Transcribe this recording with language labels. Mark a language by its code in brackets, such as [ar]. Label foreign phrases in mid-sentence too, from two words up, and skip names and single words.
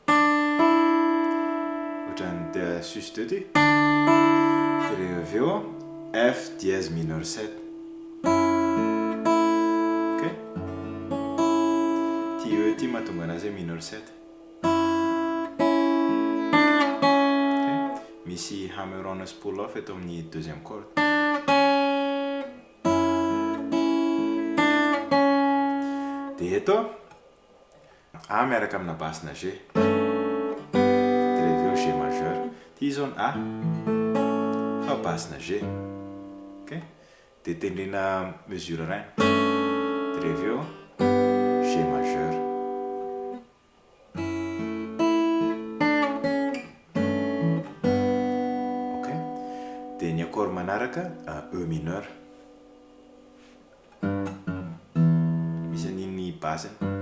[mg] ohatran'ny sus 2 ty dia rehefa avy eo [fr] F dièse mineur 7 [mg] ok ty E ty mahatonga anazy hoe [fr] mineur 7 [mg] ok misy [en] hammer-on pull off [mg] eto amin'ny [fr] deuxième corde [mg] dia eto A miaraka amina basina G dia rehefa eo [fr] G majeur [mg] ty zao ny A fa basina G ok dia tendrena mesure rein dia rehefa eo [fr] G majeur [mg] ok dia ny accord manaraka [fr] E mineur [mg] misy an'iny basiny